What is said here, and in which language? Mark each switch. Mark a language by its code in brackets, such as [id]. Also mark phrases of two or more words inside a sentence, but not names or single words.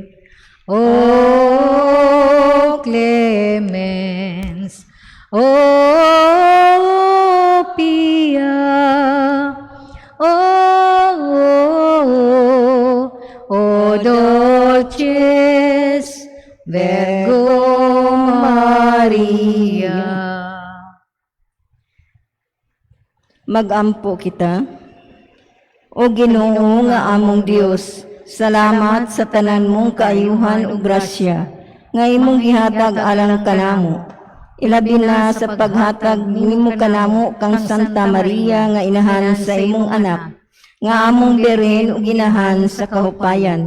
[la] O clemens, o pia, O dulcis Virgo Maria. [ceb] Magampo kita. O Ginoo nga among Dios, salamat sa tanan mong kaayuhan ug grasya nga imong gihatag alang kanamo. Ilabi na sa paghatag nimo kanamo kang Santa Maria nga inahan sa imong anak, nga among birin ug inahan sa kahupayan.